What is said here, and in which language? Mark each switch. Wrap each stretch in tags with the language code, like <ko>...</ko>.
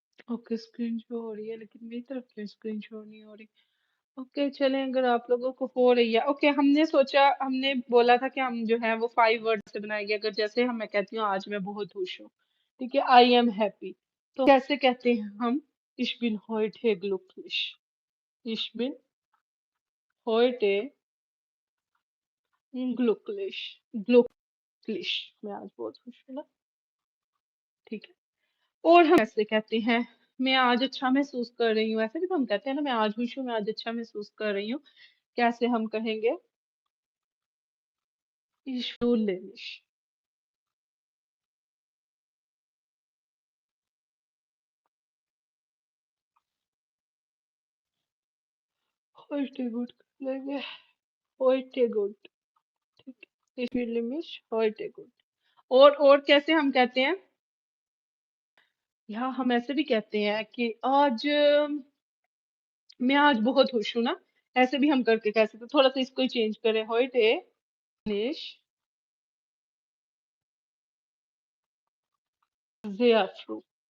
<hi>Okay, screen show हो रही है, लेकिन मेरी तरफ क्यों स्क्रीन शो नहीं हो रही? ओके, चलें, अगर आप लोगों को हो रही है। ओके, हमने सोचा, हमने बोला था कि हम जो है वो 5 वर्ड से बनाएंगे। अगर जैसे हम, मैं कहती हूँ आज मैं बहुत खुश हूँ, ठीक है,</hi> <en>I am happy,</en> <hi>तो कैसे कहते हैं हम?</hi> <de>Ich bin heute glücklich. Ich bin heute glücklich. glücklich,</de> <hi>मैं आज बहुत खुश हूँ ना, ठीक है। और हम कैसे कहते हैं? मैं आज अच्छा महसूस कर रही हूँ, ऐसे भी तो हम कहते हैं ना, मैं आज खुश हूँ, मैं आज अच्छा महसूस कर रही हूँ। कैसे हम कहेंगे?</hi> <de>Ich fühle mich heute gut</de> <hi>कर लेंगे।</hi> <de>heute gut,</de> <hi>ठीक है।</hi> <de>Ich fühle mich heute gut।</de> <hi>और कैसे हम कहते हैं? या हम ऐसे भी कहते हैं कि आज मैं आज बहुत खुश हूँ ना, ऐसे भी हम करके कह सकते हैं। थोड़ा सा इसको ही चेंज करें,</hi> <de>heute nicht sehr froh।</de>